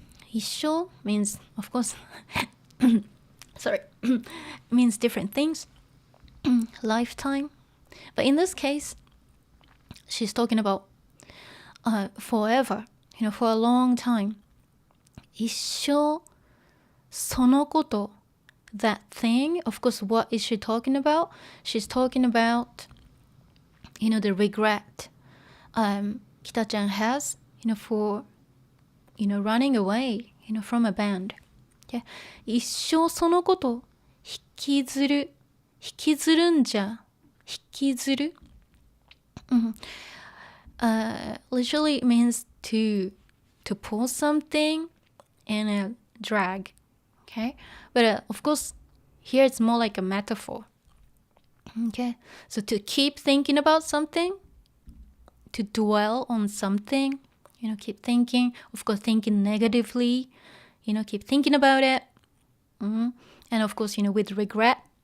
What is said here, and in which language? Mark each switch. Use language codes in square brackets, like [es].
[en] 一生 means, of course, sorry, means different things. Lifetime, but in this case, she's talking about forever, for a long time. [ja] 一生そのこと [en] that thing. Of course, what is she talking about? She's talking about, the regret Kita-chan has, for, running away, from a band. Okay? [ja] 一生そのこと引きずるんじゃ引きずる [en] literally means to pull something and drag. Okay, but of course here it's more like a metaphor. Okay, so to keep thinking about something, to dwell on something, keep thinking, of course thinking negatively, keep thinking about it, and of course with regret.